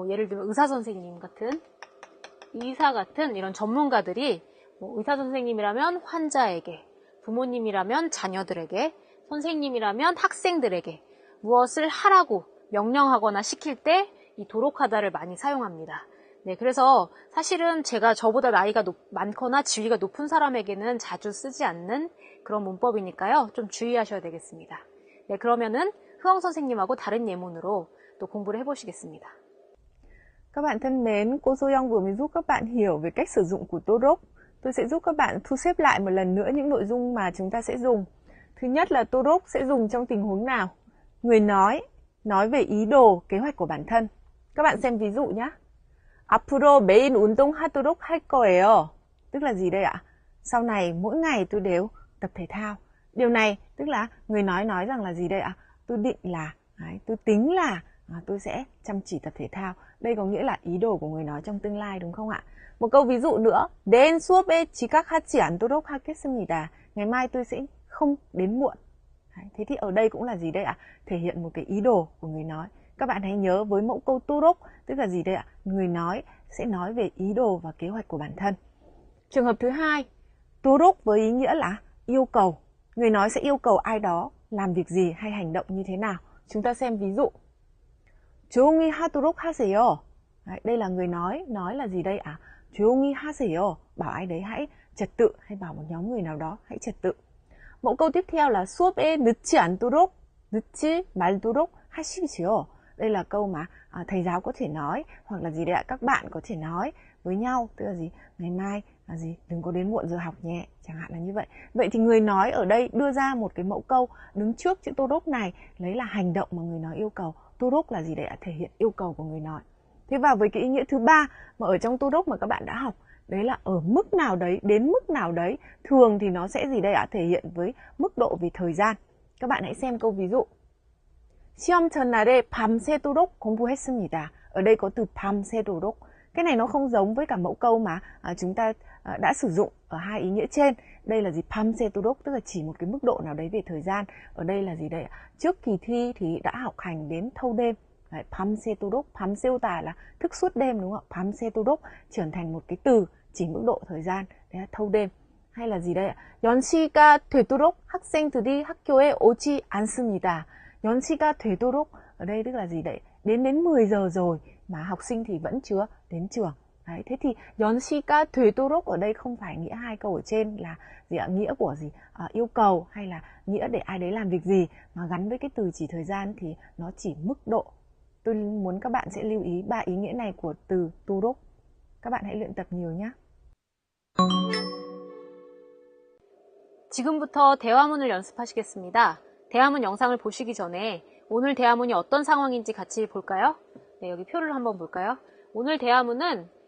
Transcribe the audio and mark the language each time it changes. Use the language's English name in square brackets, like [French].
[Korean] 예를 들면 의사 선생님 같은, 의사 같은 이런 전문가들이 의사 선생님이라면 환자에게, 부모님이라면 자녀들에게, 선생님이라면 학생들에게 무엇을 하라고 명령하거나 시킬 때 이 도록하다를 많이 사용합니다. 네, 그래서 사실은 제가 저보다 나이가 많거나 지위가 높은 사람에게는 자주 쓰지 않는 그런 문법이니까요. 좀 주의하셔야 되겠습니다. 네, 그러면은 흐엉 선생님하고 다른 예문으로 또 공부를 해보시겠습니다. [Vietnamese] Các bạn thân mến, cô Soyoung vừa mới giúp các bạn hiểu về cách sử dụng của 도록. Tôi sẽ giúp các bạn thu xếp lại một lần nữa những nội dung mà chúng ta sẽ dùng. Thứ nhất là 도록 sẽ dùng trong tình huống nào? Người nói về ý đồ, kế hoạch của bản thân. Các bạn xem ví dụ nhé. [Korean] 앞으로 매일 운동하도록 할 거예요. [Vietnamese] Tức là gì đây ạ? Sau này mỗi ngày tôi đều tập thể thao. Điều này tức là người nói rằng là gì đây ạ? Tôi định là, tôi tính là tôi sẽ chăm chỉ tập thể thao. Đây có nghĩa là ý đồ của người nói trong tương lai, đúng không ạ? Một câu ví dụ nữa. [Korean] 내일 수업에 지각하지 않도록 하겠습니다. [Vietnamese] Ngày mai tôi sẽ không đến muộn. Thế thì ở đây cũng là gì đây ạ? Thể hiện một cái ý đồ của người nói. Các bạn hãy nhớ với mẫu câu 도록 tức là gì đây ạ? Người nói sẽ nói về ý đồ và kế hoạch của bản thân. Trường hợp thứ hai, 도록 với ý nghĩa là yêu cầu. Người nói sẽ yêu cầu ai đó làm việc gì hay hành động như thế nào. Chúng ta xem ví dụ. [Korean] 조용히 하도록 하세요. [Vietnamese] Đây là người nói là gì đây ạ? [Korean] 조용히 하세요. [Vietnamese] Bảo ai đấy hãy trật tự, hay bảo một nhóm người nào đó hãy trật tự. Mẫu câu tiếp theo là [Korean] 수업에 늦지 않도록, 늦지 말도록 하십시오. [Vietnamese] Đây là câu mà thầy giáo có thể nói, hoặc là gì đấy ạ? Các bạn có thể nói với nhau, tức là gì? Ngày mai là gì? Đừng có đến muộn giờ học nhé, chẳng hạn là như vậy. Vậy thì người nói ở đây đưa ra một cái mẫu câu đứng trước chữ 도록 này, lấy là hành động mà người nói yêu cầu. 도록 là gì đấy ạ? Thể hiện yêu cầu của người nói. Thế vào với cái ý nghĩa thứ ba mà ở trong 도록 mà các bạn đã học, đấy là ở mức nào đấy, đến mức nào đấy. Thường thì nó sẽ gì đây ạ? Thể hiện với mức độ về thời gian. Các bạn hãy xem câu ví dụ. [Korean] 시험 전날에 밤새도록 공부했습니다. [Vietnamese] Ở đây có từ 밤새도록. Cái này nó không giống với cả mẫu câu mà chúng ta đã sử dụng ở hai ý nghĩa trên. Đây là gì? 밤새도록 tức là chỉ một cái mức độ nào đấy về thời gian. Ở đây là gì đây? Trước kỳ thi thì đã học hành đến thâu đêm. Đấy, 밤새도록, 밤새우다 là thức suốt đêm, đúng không ạ? 밤새도록 trở thành một cái từ chỉ mức độ thời gian, đấy là thâu đêm. Hay là gì đây ạ? [Korean] 연시가 되도록 학생들이 학교에 오지 않습니다. 연시가 되도록 [Vietnamese] ở đây tức là gì đấy? Đến 10 giờ rồi mà học sinh thì vẫn chưa đến trường. Đấy, thế thì [Korean] 연시가 되도록 [Vietnamese] ở đây không phải nghĩa hai câu ở trên là gì ạ? Nghĩa của gì? Yêu cầu hay là nghĩa để ai đấy làm việc gì, mà gắn với cái từ chỉ thời gian thì nó chỉ mức độ. Tôi muốn các bạn sẽ lưu ý 3 ý nghĩa này của từ 도록. Các bạn hãy luyện tập nhiều nhé. [Korean] 지금부터 대화문을 연습하시겠습니다. 대화문 영상을 보시기 전에 오늘 대화문이 어떤 상황인지 같이 볼까요? 네, 여기 표를 한번 볼까요? 오늘 대화문은